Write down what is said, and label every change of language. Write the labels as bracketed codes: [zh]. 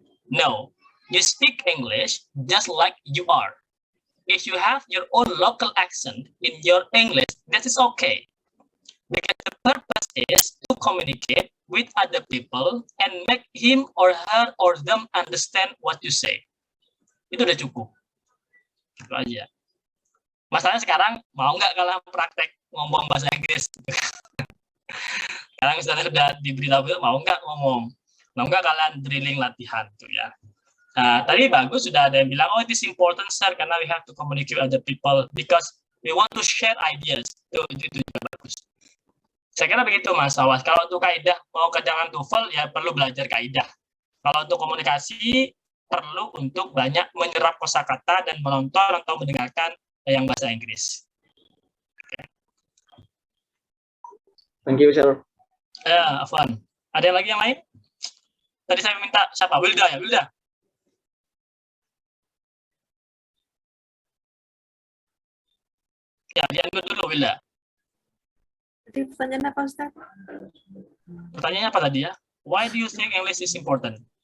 [en] No, you speak English just like you are. If you have your own local accent in your English, that is okay. Because the purpose is to communicate with other people and make him or her or them understand what you say. [id] Itu udah cukup. Itu aja. Masalahnya sekarang mau nggak kalian praktek ngomong bahasa Inggris? Sekarang misalnya sudah diberitahu mau nggak ngomong? Kalau enggak kalian drilling latihan tuh ya. Nah, tadi bagus sudah ada yang bilang, oh [en] it is important sir [id] karena [en] we have to communicate with other people because we want to share ideas. [id] Itu juga bagus. Saya kira begitu Mas Awas. Kalau untuk kaidah mau ke jangan TOEFL ya perlu belajar kaidah. Kalau untuk komunikasi perlu untuk banyak menyerap kosakata dan menonton atau mendengarkan yang bahasa Inggris. [en] Thank you, sir. [id] Ya, Afwan. Ada yang lagi yang lain? Tadi saya minta siapa? Wilda ya, Wilda. Ya, di-unmute dulu Wilda. Jadi pertanyaan apa Ustaz? Pertanyaannya apa tadi ya? [en] Why do you think English is important?